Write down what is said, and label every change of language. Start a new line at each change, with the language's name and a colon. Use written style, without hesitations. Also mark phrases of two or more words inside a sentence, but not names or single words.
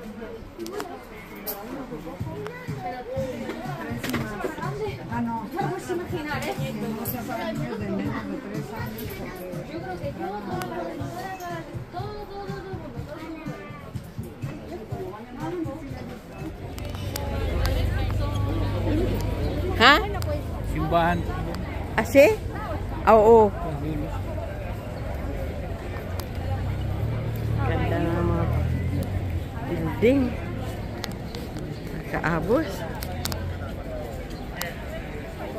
Filipino: Ano?
Spanish: Vamos a imaginar, ¿eh? Yo creo que yo, Ha?
Filipino: Simbahan. Asi? Oo. Ganda ng mga building. Kaabos.